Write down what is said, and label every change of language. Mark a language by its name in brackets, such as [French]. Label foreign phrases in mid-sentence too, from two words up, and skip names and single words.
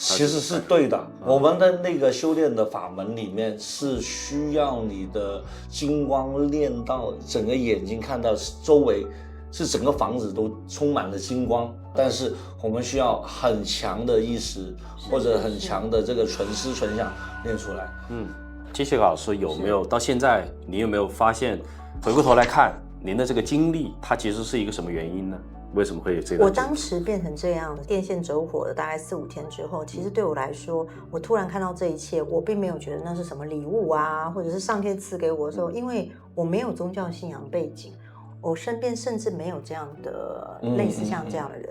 [Chinese] 其實是對的，我們的那個修煉的法門裡面是需要你的金光練到整個眼睛看到周圍是整個房子都充滿了金光，但是我們需要很強的意識或者很強的這個純思純想練出來。 Jessica老師有沒有到現在，你有沒有發現回過頭來看您的這個經歷，它其實是一個什麼原因呢？ 为什么会有这个？我当时变成这样，电线走火了大概4、5天之后，其实对我来说，我突然看到这一切，我并没有觉得那是什么礼物啊，或者是上天赐给我的时候，因为我没有宗教信仰背景，我身边甚至没有这样的类似像这样的人，